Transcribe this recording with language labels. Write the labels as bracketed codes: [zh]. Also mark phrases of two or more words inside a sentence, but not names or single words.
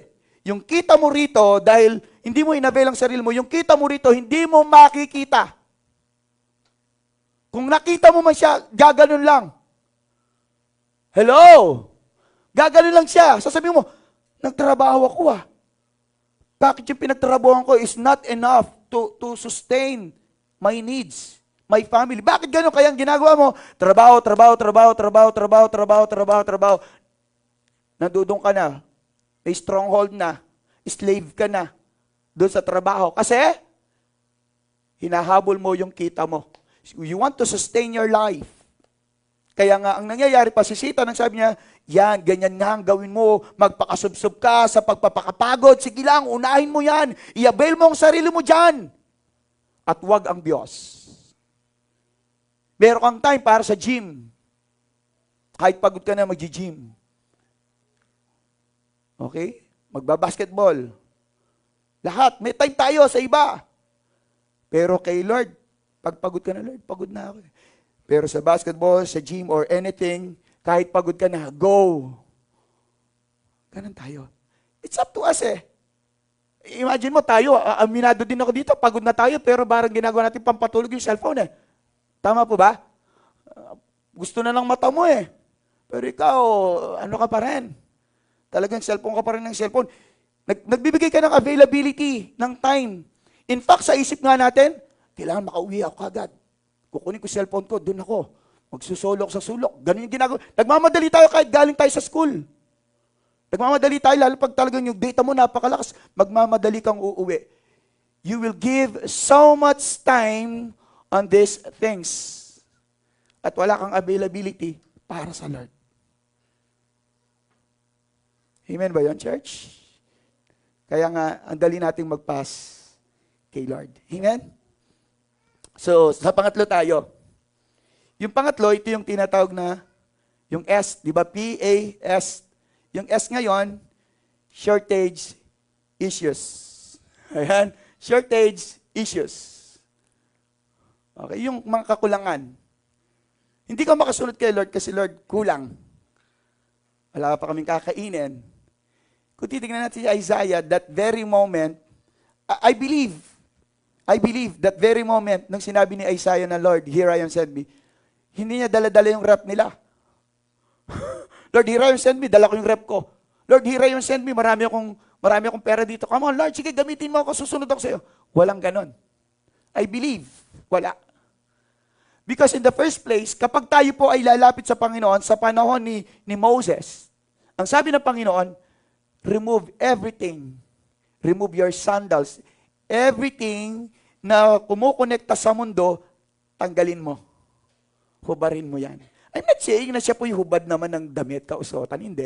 [tl] Yung kita mo rito, dahil hindi mo inavail ang sarili mo, yung kita mo rito, hindi mo makikita. Kung nakita mo man siya, gaganon lang. Hello? Gaganon lang siya. Sasabihin mo, nagtrabaho ako Bakit yung pinagtrabahoan ko [en] is not enough to sustain my needs, my family? [tl] Bakit gano'n? Kaya ang ginagawa mo, trabaho. Nandudong ka na. May stronghold na. Slave ka na. Doon sa trabaho. Kasi, hinahabol mo yung kita mo. [en] You want to sustain your life. [tl] Kaya nga, ang nangyayari pa, si Satan, ang sabi niya, yan, ganyan nga ang gawin mo, magpakasubsob ka sa pagpapakapagod, sige lang, unahin mo yan, i-avail mo ang sarili mo dyan, at wag ang Diyos. Meron kang time para sa gym, kahit pagod ka na mag-gym. Okay? Magbabasketball. Lahat, may time tayo sa iba. Pero kay Lord, pag pagod ka na, Lord, pagod na ako. Pero sa basketball, sa gym, [en] or anything, [tl] kahit pagod ka na, go. Ganun tayo. [en] It's up to us [tl] Imagine mo tayo, aminado din ako dito, pagod na tayo, pero parang ginagawa natin pampatulog yung cellphone Tama po ba? Gusto na ng mata mo Pero ikaw, ano ka pa rin? Talagang cellphone ka pa rin ng cellphone. Nagbibigay ka ng availability, ng time. [en] In fact, [tl] sa isip nga natin, kailangan makauwi ako agad. Kukunin ko cellphone ko, doon ako. Magsusulok sa sulok. Ganun yung ginagawa. Nagmamadali tayo kahit galing tayo sa school. Nagmamadali tayo, lalo pag talagang yung data mo napakalakas, magmamadali kang uuwi. [en] You will give so much time on these things. [tl] At wala kang availability para sa Lord. Amen ba yun, church? Kaya nga, ang dali nating mag-pass kay Lord. Amen? So, sa pangatlo tayo. Yung pangatlo, ito yung tinatawag na, yung S, di ba? P-A-S. Yung S ngayon, [en] shortage issues. [tl] Ayan, [en] shortage issues. [tl] Okay, yung mga kakulangan. Hindi ka makasunod kay Lord kasi Lord, kulang. Wala pa kaming kakainin. Kung titignan natin si Isaiah, [en] that very moment, I believe that very moment, [tl] nung sinabi ni Isaiah na, Lord, [en] here I am, send me, [tl] hindi niya dala-dala yung rep nila. Lord, [en] here I am, send me, [tl] dala ko yung rep ko. Lord, [en] here I am, send me, [tl] marami akong pera dito. [en] Come on, [tl] Lord, sige, gamitin mo ako, susunod ako sa'yo. Walang ganon. [en] I believe, wala. Because in the first place, [tl] kapag tayo po ay lalapit sa Panginoon, sa panahon ni Moses, ang sabi ng Panginoon, [en] remove everything. Remove your sandals. [tl] Everything na kumukonekta sa mundo, tanggalin mo. Hubarin mo yan. [en] I'm not saying [tl] na siya po yung hubad naman ng damit, kausotan. Hindi.